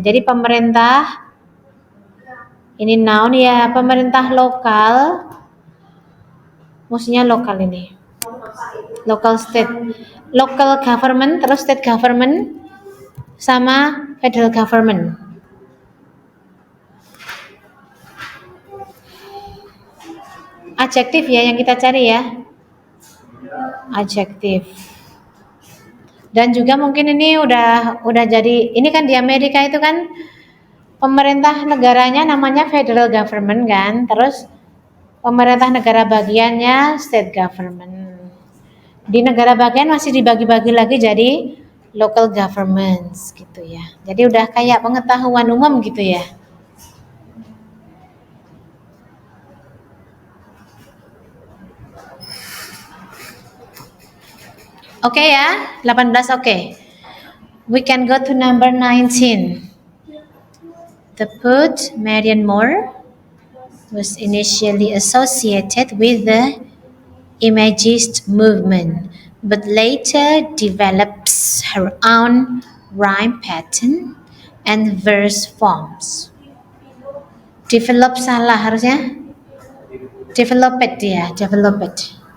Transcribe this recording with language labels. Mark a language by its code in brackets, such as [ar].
[id] Jadi pemerintah, ini noun ya, pemerintah lokal, maksudnya lokal ini. [en] Local state, local government, terus state government, sama federal government. [id] Adjektif ya yang kita cari ya. Adjektif. Dan juga mungkin ini udah jadi, ini kan di Amerika itu kan pemerintah negaranya namanya federal government kan, terus pemerintah negara bagiannya state government. Di negara bagian masih dibagi-bagi lagi jadi local governments gitu ya. Jadi udah kayak pengetahuan umum gitu ya. Oke ya, 18 oke. [en] We can go to number 19. The poet Marianne Moore was initially associated with the Imagist movement, but later develops her own rhyme pattern and verse forms. [id] Develop salah harusnya. Developed ya, developed.